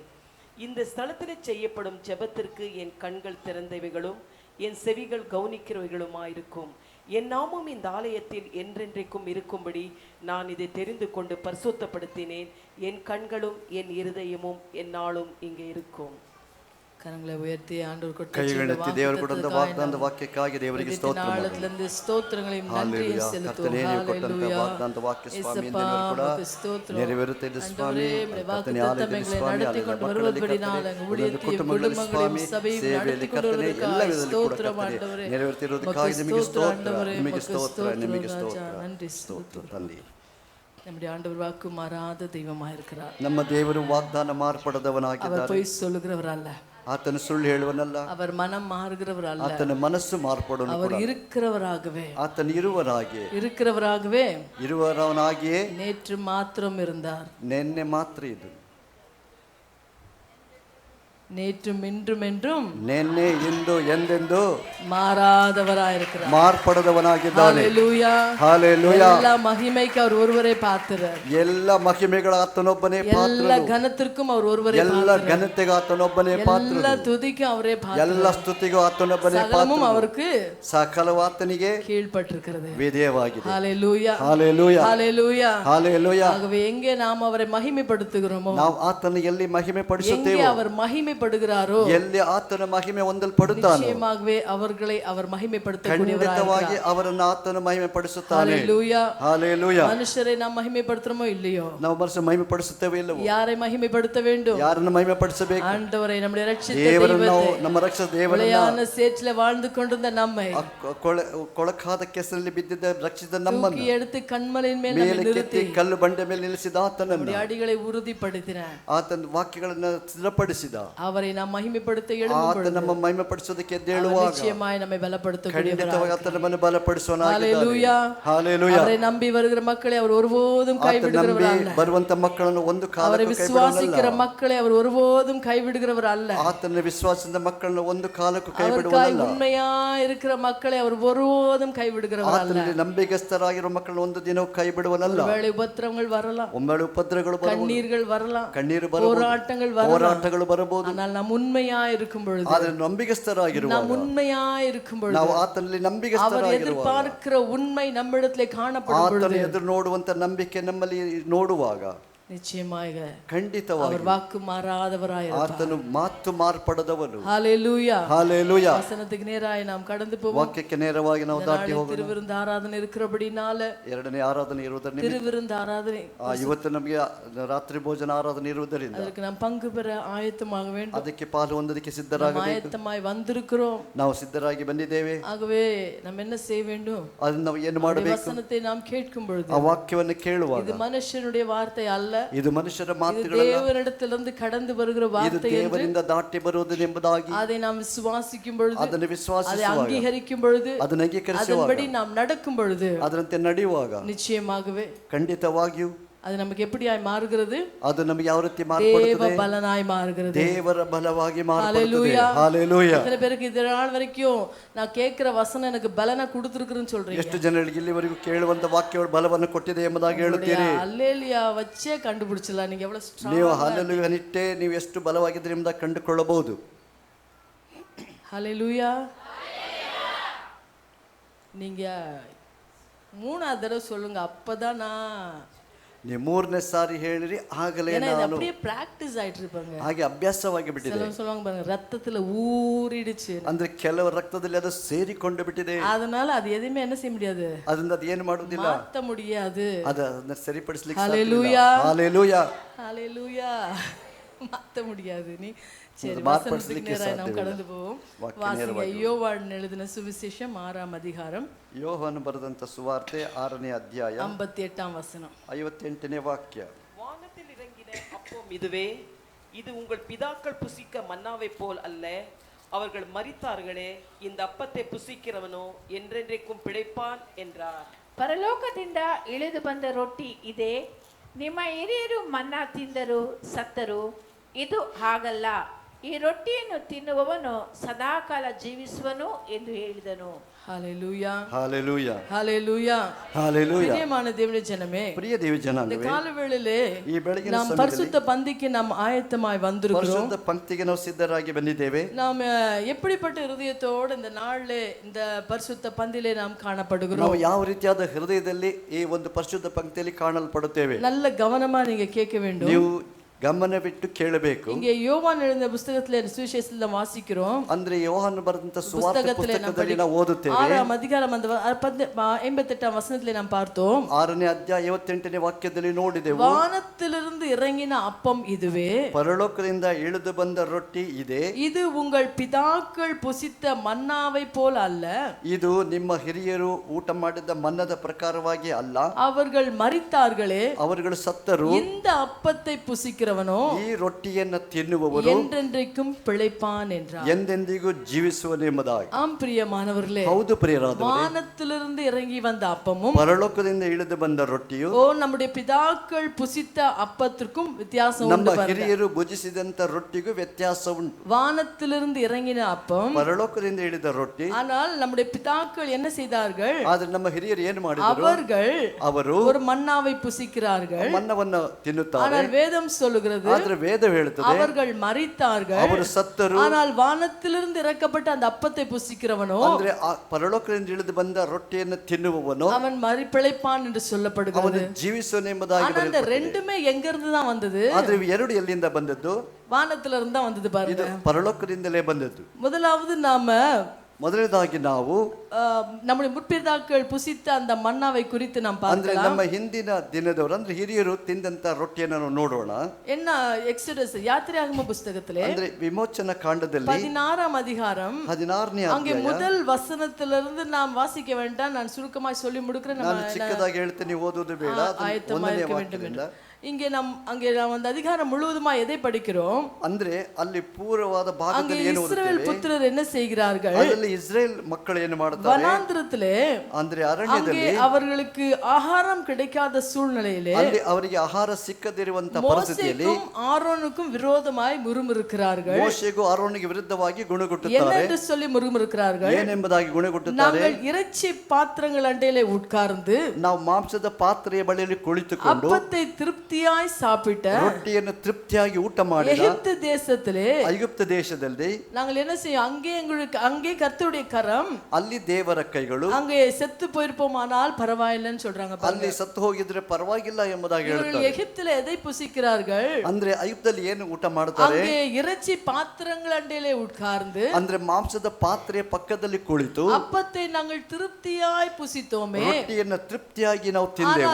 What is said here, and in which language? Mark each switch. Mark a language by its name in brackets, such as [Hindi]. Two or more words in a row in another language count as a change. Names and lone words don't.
[Tamil] இந்த ஸ்தலத்தில் செய்யப்படும் ஜெபத்திற்கு என் கண்கள் திறந்தவைகளும் என் செவிகள் கவனிக்கிறவைகளுமாயிருக்கும். என் நாமம் இந்த ஆலயத்தில் என்றென்றைக்கும் இருக்கும்படி நான் இதை தெரிந்து கொண்டு பரிசுத்தப்படுத்தினேன். என் கண்களும் என் இருதயமும் என்னாலும் இங்கே இருக்கும். கரங்களை உயர்த்தி ஆண்டவர் [Kannada] ಕೈಗಳೆತ್ತಿ ದೇವರು ಕೊಟ್ಟ வாಗ್ದಾನದ ವಾಕ್ಯಕ್ಕಾಗಿ ದೇವರಿಗೆ ಸ್ತೋತ್ರ [Tamil] ನಾಳದಿಂದ ಸ್ತೋತ್ರங்களையும் நன்றியை செலுத்துவோம். ಹalleluya. [Kannada] ವಾಗ್ದಾನದ ವಾಕ್ಯ ಸ್ವಾಮಿ ಇಂದಿನ ಕೂಡ ನೆರವೇರುತ್ತದೆ ಸ್ವಾಮಿ. ಕರ್ತನೇ ಆಲಯದಲ್ಲಿ ಸ್ವಾಮಿ ನಡೆಸಿಕೊಂಡು ಬರುವುದರಿಂದ ಉಳಿದ ಕುಟುಂಬಗಳು ಸ್ವಾಮಿ ಸೇವೆಯಲ್ಲಿ ಕರ್ತನೇ ಎಲ್ಲ ವಿಧದಲ್ಲಿ ನೆರವೇರುತ್ತಿರುವುದಕ್ಕಾಗಿ ನಿಮಗೆ ಸ್ತೋತ್ರ, ನಿಮಗೆ ಸ್ತೋತ್ರ, ನಿಮಗೆ ಸ್ತೋತ್ರ. நன்றி ಸ್ತೋತ್ರ ತಂದೆ. [Tamil] நம்முடைய ஆண்டவர் வாக்கு மாறாத தெய்வமாக இருக்கிறார். [Kannada] ನಮ್ಮ ದೇವರು ವಾಗ್ದಾನ ಮಾರ್ಪಡದವನಾಗಿದ್ದಾನೆ. [Tamil] அவர் பொய் சொல்லுகிறவர் அல்ல. [Kannada] ಆತನು ಸುಳ್ಳು ಹೇಳುವನಲ್ಲ. [Tamil] அவர் மனம் மாறுகிறவர் அல்ல. [Kannada] ಆತನ ಮನಸ್ಸು ಮಾರ್ಪಡುವನು. [Tamil] அவர் இருக்கிறவராகவே [Kannada] ಆತನು ಇರುವವನಾಗಿಯೇ [Tamil] நேற்று மாத்திரம் இருந்தார். [Kannada] ನೆನ್ನೆ ಮಾತ್ರ ಇದು. [Tamil] நேற்றும் இன்றும் என்றும் [Kannada] ನೆನ್ನೆ ಇಂದು ಎಂದೆಂದು [Tamil] மாறாதவராயிருக்கிறார். [Kannada] ಮಾರ್ಪಡದವನಾಗಿದ್ದಾನೆ. [Tamil] ஹalleluya. ஹalleluya. எல்லா மகிமைக்கு அவர் ஒருவரே பாத்திரர். [Kannada] ಎಲ್ಲ ಮಹಿಮೆಗಳ ಆತನೊಬ್ಬನೇ ಪಾತ್ರರು. [Tamil] எல்லா கனத்திற்கும் அவர் ஒருவரೇ பாத்திரர். [Kannada] ಎಲ್ಲ ಘನತೆಗೆ ಆತನೊಬ್ಬನೇ ಪಾತ್ರರು. [Tamil] எல்லா துதிக்கும் அவரே பாத்திரர். [Kannada] ಎಲ್ಲ ಸ್ತುತಿಗೂ ಆತನೊಬ್ಬನೇ [Tamil] சகலமும் [Kannada] ಪಾತ್ರರು. [Tamil] அவருக்கு [Kannada] ಸಕಲವು ಆತನಿಗೆ [Tamil] கீழ்ப்பட்டிருக்கிறது. [Kannada] ವಿಧೇಯವಾಗಿದೆ. ஹalleluya. ஹalleluya. ஹalleluya. ஹalleluya. [Tamil] ஆகவே எங்கே நாம் அவரை மகிமைப்படுத்துகிறோமோ, [Kannada] ನಾವು ಆತನಿಗೆ ಎಲ್ಲಿ ಮಹಿಮೆ ಪಡಿಸುತ್ತೇವೆ, [Tamil] எங்கே அவர் மகிமைப்படுகிறாரோ, [Kannada] ಎಲ್ಲಿ ಆತನ ಮಹಿಮೆ ಹೊಂದಲ್ಪಡುತ್ತಾನೋ [Tamil] நிச்சயமாகவே அவர்களை அவர் [Kannada] ಖಂಡಿತವಾಗಿ ಅವರನ್ನು ಆತನ ಮಹಿಮೆ ಪಡಿಸುತ್ತಾನೆ. ஹalleluya. ஹalleluya. [Tamil] மனுஷரை நாம் மகிமைப்படுத்துறோமோ இல்லையோ, [Kannada] ನಾವು ಮನಸ್ಸು ಮಹಿಮೆ ಪಡಿಸುತ್ತೇವೆ ಇಲ್ಲವೋ? [Tamil] யாரை மகிமைப்படுத்த வேண்டும்? [Kannada] ಯಾರನ್ನು ಮಹಿಮೆ ಪಡಿಸಬೇಕು? [Tamil] ஆண்டவரை, நம்முடைய ரட்சித்த [Kannada] ದೇವರನ್ನು, [Tamil] தெய்வத்தை. [Kannada] ನಮ್ಮ ರಕ್ಷಕ ದೇವರನ್ನು, [Tamil] நிலையான சேற்றிலே வாழ்ந்து கொண்டிருந்த நம்மை [Kannada] ಕೊಳಕಾದ ಕೆಸರಲ್ಲಿ ಬಿದ್ದಿದ್ದ ರಕ್ಷಿತ ನಮ್ಮನ್ನು [Tamil] தூக்கி எடுத்து கண்மலையின் மேல் நம்மை [Kannada] ಮೇಲಕ್ಕೆತ್ತಿ [Tamil] நிறுத்தி [Kannada] ಕಲ್ಲು ಬಂಡೆ ಮೇಲೆ ನಿಲ್ಲಿಸಿದ ಆತನನ್ನು, [Tamil] நம்முடைய அடிகளை உறுதிப்படுத்தினார். [Kannada] ಆತನ ವಾಕ್ಯಗಳನ್ನು ಸ್ಥಿರಪಡಿಸಿದ. [Tamil] அவரை நாம் மகிமைப்படுத்த எழும்பும் [Kannada] ಆತ [Tamil] பொழுது [Kannada] ನಮ್ಮ ಮಹಿಮೆ ಪಡಿಸೋದಕ್ಕೆ [Tamil] அவர் [Kannada] ಎದ್ದೇಳುವಾಗ [Tamil] நிச்சயமாய் நம்மை பலப்படுத்தக்கூடியவராக [Kannada] ಖಂಡಿತವಾಗಿ ಆತ ನಮ್ಮನ್ನು ಬಲಪಡಿಸುವನಾಗಿದ್ದಾನೆ. ஹalleluya. ಹಾಲೆಲೂಯಾ. [Tamil] அவரை நம்பி வருகிற மக்களை அவர் ஒருபோதும் [Kannada] ಆತ ನಂಬಿ [Tamil] கைவிடுகிறவர் அல்ல. [Kannada] ಬರುವಂತ ಮಕ್ಕಳನ್ನು ಒಂದು [Tamil] அவரை [Kannada] ಕಾಲಕ್ಕೂ [Tamil] விசுவாசிக்கிற [Kannada] ಕೈಬಿಡುವನಲ್ಲ. [Tamil] மக்களை அவர் ஒருபோதும் கைவிடுகிறவர் அல்ல. [Kannada] ಆತನ ವಿಶ್ವಾಸದಿಂದ ಮಕ್ಕಳನ್ನು ಒಂದು ಕಾಲಕ್ಕೂ [Tamil] அவருக்காய் [Kannada] ಕೈಬಿಡುವನಲ್ಲ. [Tamil] உண்மையா இருக்கிற மக்களை அவர் ஒருபோதும் கைவிடுகிறவர் அல்ல. [Kannada] ಆತನಲ್ಲಿ ನಂಬಿಗಸ್ತರಾಗಿರುವ ಮಕ್ಕಳನ್ನು ಒಂದು ದಿನವೂ ಕೈಬಿಡುವನಲ್ಲ. [Tamil] ஒருவேளை உபத்திரங்கள் வரலாம், [Kannada] ಒಮ್ಮೆಲೆ ಉಪದ್ರವಗಳು ಬರಬಹುದು, [Tamil] கண்ணீர்கள் வரலாம், [Kannada] ಕಣ್ಣೀರು ಬರಬಹುದು, [Tamil] போராட்டங்கள் வரலாம். [Kannada] ಹೋರಾಟಗಳು ಬರಬಹುದು. [Tamil] ஆனால் நாம் உண்மையா இருக்கும் பொழுது, [Kannada] ಆದರೆ ನಂಬಿಗಸ್ತರಾಗಿರುವಾಗ, [Tamil] நாம் உண்மையா இருக்கும் பொழுது, [Kannada] ನಾವು ಆತನಲ್ಲಿ [Tamil] அவர் [Kannada] ನಂಬಿಗಸ್ತರಾಗಿರುವಾಗ, [Tamil] எதிர்பார்க்கிற உண்மை நம்மிடத்திலே காணப்படும் [Kannada] ಆತನ [Tamil] பொழுது [Kannada] ಎದುರು ನೋಡುವಂತ ನಂಬಿಕೆ ನಮ್ಮಲ್ಲಿ ನೋಡುವಾಗ [Tamil] நிச்சயமாக [Kannada] ಖಂಡಿತವಾಗಿ [Tamil] அவர் வாக்கு மாறாதவராய் இருப்பார். [Kannada] ಆತನು ಮಾತು ಮಾರ್ಪಡದವನು. ஹalleluya. ಹಾಲೆಲೂಯಾ. [Tamil] வசனத்துக்கு நேராய் நாம் கடந்து போவோம். [Kannada] ವಾಕ್ಯಕ್ಕೆ ನೇರವಾಗಿ ನಾವು ದಾಟಿ ಹೋಗೋಣ. [Tamil] திருவிருந்து ಆರಾಧನೆ இருக்கிறபடினால, [Kannada] ಎರಡನೇ ಆರಾಧನೆ ಇರುವುದರಿಂದ, [Tamil] திருவிருந்து ஆராதನೆ [Kannada] ಇವತ್ತು ನಮಗೆ ರಾತ್ರಿ ಭೋಜನ ಆರಾಧನೆ ಇರುವುದರಿಂದ [Tamil] அதற்கு நாம் பங்கு பெற ஆயத்தமாக வேண்டும். [Kannada] ಅದಕ್ಕೆ ಪಾಲು ಹೊಂದೋದಕ್ಕೆ [Tamil] நாம் [Kannada] ಸಿದ್ಧರಾಗಬೇಕು. [Tamil] ஆயத்தமாய் வந்திருக்கிறோம். [Kannada] ನಾವು ಸಿದ್ಧರಾಗಿ ಬಂದಿದ್ದೇವೆ. [Tamil] ஆகவே நாம் என்ன செய்ய வேண்டும்? [Kannada] ಅದನ್ನ ನಾವು ಏನು ಮಾಡಬೇಕು? [Tamil] வசனத்தை நாம் கேட்கும் பொழுது, [Kannada] ಆ ವಾಕ್ಯವನ್ನು ಕೇಳುವಾಗ, [Tamil] இது மனுஷனுடைய வார்த்தை அல்ல, [Kannada] ಇದು ಮನುಷ್ಯರ [Tamil] இது [Kannada] ಮಾತುಗಳಲ್ಲ, [Tamil] தேவனிடத்திலிருந்து கடந்து வருகிற [Kannada] ಇದು [Tamil] வார்த்தை என்று [Kannada] ದೇವರಿಂದ ದಾಟಿ ಬರುವುದು ಎಂಬುದಾಗಿ [Tamil] அதை நாம் விசுவாசிக்கும் பொழுது, [Kannada] ಅದನ್ನು [Tamil] அதை [Kannada] ವಿಶ್ವಾಸಿಸುವಾಗ, [Tamil] அங்கீகரிக்கும் பொழுது, [Kannada] ಅದನ್ನು ಅಂಗೀಕರಿಸುವಾಗ, [Tamil] அதன்படி நாம் நடக்கும் பொழுது [Kannada] ಅದರಂತೆ ನಡೆಯುವಾಗ [Tamil] நிச்சயமாகவே [Kannada] ಖಂಡಿತವಾಗಿಯೂ [Tamil] அது நமக்கு எப்படியாய் மாறுகிறது? [Kannada] ಅದು ನಮಗೆ ಯಾವ ರೀತಿ [Tamil] தேவ [Kannada] ಮಾರ್ಪಡುತ್ತದೆ? [Tamil] பலனாய் மாறுகிறது. [Kannada] ದೇವರ ಬಲವಾಗಿ ಮಾರ್ಪಡುತ್ತದೆ. ஹalleluya. ಹಾಲೆಲೂಯಾ. [Tamil] எத்தனை பேருக்கு இது நாள் வரைக்கும் நான் கேட்கிற வசனம் எனக்கு பலனை கொடுத்திருக்குன்னு சொல்றீங்க? [Kannada] ಎಷ್ಟು ಜನರಿಗೆ ಇಲ್ಲಿವರೆಗೂ ಕೇಳುವಂತ ವಾಕ್ಯಗಳು ಬಲವನ್ನು ಕೊಟ್ಟಿದೆ ಎಂಬುದಾಗಿ ಹೇಳುತ್ತೀರಿ. [Tamil] அல்லேலியா வச்சே கண்டுபிடிச்சலாம் நீங்க எவ்வளவு strong. [Kannada] ನೀವು ಹಾಲೆಲೂಯಾ ನಿಟ್ಟೆ ನೀವು ಎಷ್ಟು ಬಲವಾಗಿದ್ದೀರಿ ಎಂಬುದಾಗಿ ಕಂಡುಕೊಳ್ಳಬಹುದು. ஹalleluya. [Tamil] நீங்க மூணாவது தடவை சொல்லுங்க, அப்பதான் நான், [Kannada] ನೀವು ಮೂರನೇ ಸಾರಿ ಹೇಳಿರಿ ಆಗಲೇ [Tamil] ஏன்னா இது [Kannada] ನಾನು, [Tamil] அப்படியே பிராக்டிஸ் ஆயிட்டு இருப்பாங்க. [Kannada] ಹಾಗೆ ಅಭ್ಯಾಸವಾಗಿ ಬಿಟ್ಟಿದೆ. [Tamil] சிலவங்க சொல்லுவாங்க பாருங்க, ரத்தத்துல ஊறிடுச்சு, [Kannada] ಅಂದ್ರೆ ಕೆಲವು ರಕ್ತದಲ್ಲಿ ಅದು ಸೇರಿಕೊಂಡು ಬಿಟ್ಟಿದೆ, [Tamil] அதனால அது எதுவுமே என்ன செய்ய முடியாது, [Kannada] ಅದರಿಂದ ಅದು ಏನು ಮಾಡುವುದಿಲ್ಲ, [Tamil] மாத்த முடியாது. [Kannada] ಅದನ್ನ ಸರಿಪಡಿಸಲಿಕ್ಕೆ ஹalleluya. ಹಾಲೆಲೂಯಾ. [Tamil] ஹalleluya. மாத்த முடியாது. நீ சரி, அது வசனத்துக்கு [Kannada] மார்படிசலிಕ್ಕೆ [Tamil] நேராக நாம் [Kannada] ಸಾಧ್ಯವಿಲ್ಲ. [Tamil] கடந்து போவோம். [Kannada] ವಾಕ್ಯ [Tamil] வாசிங்க [Kannada] ನೇರವಾಗಿ. [Tamil] யோவான் எழுதின சுவிசேஷம் 6ஆம் அதிகாரம் [Kannada] ಯೋಹಾನ ಬರೆದಂತ ಸುವಾರ್ತೆ 6ನೇ ಅಧ್ಯಾಯ [Tamil] 58ஆம் வசனம். [Kannada] 58ನೇ ವಾಕ್ಯ. [Tamil] வானத்தில் இறங்கின அப்பம் இதுவே, இது உங்கள் பிதாக்கள் புசிக்க மன்னாவை போல் அல்ல. அவர்கள் மரித்தார்களே, இந்த அப்பத்தை புசிக்கிறவனோ என்றென்றைக்கும் பிழைப்பான் என்றார். [Kannada] ಪರಲೋಕದಿಂದ ಇಳಿದು ಬಂದ ರೊಟ್ಟಿ ಇದೇ, ನಿಮ್ಮ ಹಿರಿಯರು ಮನ್ನಾ ತಿಂದರು ಸತ್ತರು. ಇದು ಹಾಗಲ್ಲ, ಈ ರೊಟ್ಟಿಯನ್ನು ತಿನ್ನುವವನು ಸದಾಕಾಲ ಜೀವಿಸುವನು ಎಂದು ಹೇಳಿದನು. ஹalleluya. ಹಾಲೆಲೂಯಾ. ஹalleluya. ಹಾಲೆಲೂಯಾ. [Tamil] பிரியமான தேவனுடைய ஜனமே, [Kannada] ಪ್ರಿಯ ದೇವಿ [Tamil] இந்த [Kannada] ಜನಾಂಗವೇ, [Tamil] காலவேளையிலே [Kannada] ಈ ಬೆಳಗಿನ [Tamil] நாம் [Kannada] ಸಮಯದಲ್ಲಿ [Tamil] பரிசுத்த பந்திக்கு நாம் ஆயத்தமாய் வந்திருக்கிறோம். [Kannada] ಪರಿಶುದ್ಧ ಪಂಕ್ತಿಗೆ ನಾವು ಸಿದ್ಧರಾಗಿ ಬಂದಿದ್ದೇವೆ. [Tamil] நாம் எப்படிப்பட்ட இருதயத்தோடு இந்த நாளிலே இந்த பரிசுத்த பந்திலே நாம் [Kannada] ನಾವು [Tamil] காணப்படுகிறோம்? [Kannada] ಯಾವ ರೀತಿಯಾದ ಹೃದಯದಲ್ಲಿ ಈ ಒಂದು ಪರಿಶುದ್ಧ ಪಂಕ್ತಿಯಲ್ಲಿ ಕಾಣಲ್ಪಡುತ್ತೇವೆ? [Tamil] நல்ல கவனமா நீங்க கேட்க வேண்டும். [Kannada] ನೀವು ಗಮನವಿಟ್ಟು ಕೇಳಬೇಕು. [Tamil] இங்கே யோவான் எழுதின புத்தகத்திலே சுவிசேஷத்துல வாசிக்கிறோம். [Kannada] ಅಂದ್ರೆ ಯೋಹಾನ ಬರೆದಂತ ಸುವಾರ್ತೆ [Tamil] புத்தகத்திலே நாம் [Kannada] ಪುಸ್ತಕದಲ್ಲಿ ನಾವು ಓದುತ್ತೇವೆ. [Tamil] 6ஆம் அதிகாரம் அந்த 58ஆம் வசனத்திலே நாம் பார்த்தோம். [Kannada] 6ನೇ ಅಧ್ಯಾಯ 58ನೇ ವಾಕ್ಯದಲ್ಲಿ ನೋಡಿದೆವು, [Tamil] வானத்திலிருந்து இறங்கின அப்பம் இதுவே, [Kannada] ಪರಲೋಕದಿಂದ ಇಳಿದು ಬಂದ ರೊಟ್ಟಿ ಇದೆ, [Tamil] இது உங்கள் பிதாக்கள் புசித்த மன்னாவை போல அல்ல, [Kannada] ಇದು ನಿಮ್ಮ ಹಿರಿಯರು ಊಟ ಮಾಡಿದ ಮನ್ನದ ಪ್ರಕಾರವಾಗಿ ಅಲ್ಲ, [Tamil] அவர்கள் மரித்தார்களே, [Kannada] ಅವರುಗಳು ಸತ್ತರು, [Tamil] இந்த அப்பத்தை புசிக்கிறவனோ [Kannada] ಈ ರೊಟ್ಟಿಯನ್ನು ತಿನ್ನುವವರು [Tamil] என்றென்றைக்கும் பிழைப்பான் என்றார். [Kannada] ಎಂದೆಂದಿಗೂ ಜೀವಿಸುವನೆಂಬುದಾಗಿ. [Tamil] ஆம் பிரியமானவர்களே, [Kannada] ಹೌದು ಪ್ರಿಯರಾದವರೇ, [Tamil] வானத்திலிருந்து இறங்கி வந்த அப்பமும் [Kannada] ಪರಲೋಕದಿಂದ ಇಳಿದು ಬಂದ ರೊಟ್ಟಿಯು [Tamil] நம்முடைய பிதாக்கள் புசித்த அப்பத்திற்கும் வித்தியாசம் [Kannada] ನಮ್ಮ [Tamil] உண்டு பாருங்க. [Kannada] ಹಿರಿಯರು ಭುಜಿಸಿದಂತ ರೊಟ್ಟಿಗೂ ವ್ಯತ್ಯಾಸ ಉಂಟು. [Tamil] வானத்திலிருந்து இறங்கின அப்பம், [Kannada] ಪರಲೋಕದಿಂದ ಇಳಿದ ರೊಟ್ಟಿ. [Tamil] ஆனால் நம்முடைய பிதாக்கள் என்ன செய்தார்கள்? [Kannada] ಆದ್ರೆ ನಮ್ಮ ಹಿರಿಯರು ಏನು ಮಾಡಿದರು? ಅವರು [Tamil] ஒரு மன்னாவை புசிக்கிறார்கள். [Kannada] ಮನ್ನವನ್ನು ತಿನ್ನುತ್ತಾರೆ. [Tamil] ஆனால் வேதம் சொல்லுகிறது, [Kannada] ಆದ್ರೆ ವೇದ ಹೇಳುತ್ತದೆ [Tamil] அவர்கள் மரித்தார்கள், [Kannada] ಅವರು ಸತ್ತರು. [Tamil] ஆனால் வானத்திலிருந்து இறக்கப்பட்ட அந்த அப்பத்தை புசிக்கிறவனோ, [Kannada] ಅಂದ್ರೆ ಆ ಪರಲೋಕದಿಂದ ಇಳಿದು ಬಂದ ರೊಟ್ಟಿಯನ್ನು ತಿನ್ನುವವನು [Tamil] அவன் மறிப்பிழைப்பான் என்று சொல்லப்படுகிறது. [Kannada] ಅವನು ಜೀವಿಸುವನೆಂಬುದಾಗಿ [Tamil] ஆனா இந்த [Kannada] ಬರೆಯಲ್ಪಟ್ಟಿದೆ. [Tamil] ரெண்டுமே எங்க இருந்து தான் வந்தது? [Kannada] ಆದ್ರೆ ಇವು ಎರಡು ಎಲ್ಲಿಂದ ಬಂದದ್ದು? [Tamil] வானத்துல இருந்து தான் வந்தது [Kannada] ಇದು [Tamil] பாருங்க. [Kannada] ಪರಲೋಕದಿಂದಲೇ ಬಂದದ್ದು. [Tamil] முதலாவது நாம [Kannada] ಮೊದಲನೇದಾಗಿ ನಾವು [Tamil] நம்முடைய முற்பிதாக்கள் புசித்த அந்த மன்னாவை குறித்து நாம் [Kannada] ಅಂದ್ರೆ [Tamil] பார்க்கலாம். [Kannada] ನಮ್ಮ ಹಿಂದಿನ ದಿನದವರು ಅಂದ್ರೆ ಹಿರಿಯರು ತಿಂದಂತ ರೊಟ್ಟಿಯನ್ನು ನಾವು ನೋಡೋಣ. [Tamil] என்ன எக்ஸோடஸ் யாத்திராகம புஸ்தகத்திலே [Kannada] ಅಂದ್ರೆ ವಿಮೋಚನ ಕಾಂಡದಲ್ಲಿ [Tamil] 16ஆம் அதிகாரம் [Kannada] 16ನೇ [Tamil] அங்கே [Kannada] ಅಧ್ಯಾಯ. [Tamil] முதல் வசனத்திலிருந்து நாம் வாசிக்க வேண்டாம், நான் சுருக்கமாய் சொல்லி முடிக்கிறேன். [Kannada] ನಾನು ಚಿಕ್ಕದಾಗಿ ಹೇಳ್ತೇನೆ, ಓದುವುದು ಬೇಡ. [Tamil] ஆயத்தமா [Kannada] ಒಂದನೇ [Tamil] இருக்க வேண்டும் [Kannada] ವಾಕ್ಯದಿಂದ [Tamil] இங்கே அங்கே நாம் அந்த அதிகாரம் முழுவதுமா எதை படிக்கிறோம்? [Kannada] ಅಂದ್ರೆ ಅಲ್ಲಿ ಪೂರ್ವವಾದ [Tamil] அங்கே [Kannada] ಭಾಗದಲ್ಲಿ ಏನು [Tamil] இஸ்ரவேல் [Kannada] ಓದುತ್ತೇವೆ? [Tamil] புத்திரர் என்ன செய்கிறார்கள்? [Kannada] ಅದರಲ್ಲಿ ಇಸ್ರೇಲ್ ಮಕ್ಕಳು ಏನು ಮಾಡುತ್ತಾರೆ? [Tamil] வனாந்திரத்திலே [Kannada] ಅಂದ್ರೆ [Tamil] அங்கே [Kannada] ಅರಣ್ಯದಲ್ಲಿ [Tamil] அவர்களுக்கு ஆகாரம் கிடைக்காத சூழ்நிலையிலே [Kannada] ಅಲ್ಲಿ ಅವರಿಗೆ ಆಹಾರ ಸಿಕ್ಕದಿರುವಂತ ಪರಿಸ್ಥಿತಿಯಲ್ಲಿ [Tamil] மோசேக்கும் ஆரோனுக்கும் விரோதமாய் முறுமுறுக்கிறார்கள். [Kannada] ಮೋಶೆಗೂ ಆರೋನಿಗೆ ವಿರುದ್ಧವಾಗಿ [Tamil] என்ன [Kannada] ಗುಣಗುಟ್ಟುತ್ತಾರೆ. [Tamil] என்று சொல்லி முறுமுறுக்கிறார்கள்? [Kannada] ಏನೆಂಬುದಾಗಿ ಗುಣಗುಟ್ಟುತ್ತಾರೆ? [Tamil] நாங்கள் இறைச்சி பாத்திரங்கள் அண்டையிலே உட்கார்ந்து [Kannada] ನಾವು ಮಾಂಸದ ಪಾತ್ರೆಯ ಬಳಿಯಲ್ಲಿ ಕುಳಿತುಕೊಂಡು [Tamil] அப்பத்தை திருப்தியாய் சாப்பிட்ட [Kannada] ರೊಟ್ಟಿಯನ್ನು ತೃಪ್ತಿಯಾಗಿ ಊಟ ಮಾಡಿದ [Tamil] எகிப்து தேசத்திலே [Kannada] ಐಗುಪ್ತ ದೇಶದಲ್ಲಿ [Tamil] நாங்கள் என்ன செய்யும்? அங்கே கர்த்தருடைய கரம், [Kannada] ಅಲ್ಲಿ ದೇವರ ಕೈಗಳು, [Tamil] அங்கே செத்து போயிருப்போமானால் பரவாயில்லைன்னு சொல்றாங்க. [Kannada] ಅಲ್ಲಿ ಸತ್ತು ಹೋಗಿದ್ರೆ ಪರವಾಗಿಲ್ಲ ಎಂಬುದಾಗಿ [Tamil] இவர்கள் [Kannada] ಹೇಳ್ತಾರೆ. [Tamil] எகிப்திலே எதை புசிக்கிறார்கள்? [Kannada] ಅಂದ್ರೆ ಐಗುಪ್ತದಲ್ಲಿ ಏನು ಊಟ ಮಾಡ್ತಾರೆ? [Tamil] அங்கே இறைச்சி பாத்திரங்கள் அண்டையிலே உட்கார்ந்து [Kannada] ಅಂದ್ರೆ ಮಾಂಸದ ಪಾತ್ರೆಯ ಪಕ್ಕದಲ್ಲಿ ಕುಳಿತು [Tamil] அப்பத்தை நாங்கள் திருப்தியாய் புசித்தோமே, [Kannada] ರೊಟ್ಟಿಯನ್ನು ತೃಪ್ತಿಯಾಗಿ ನಾವು ತಿಂದೆವು.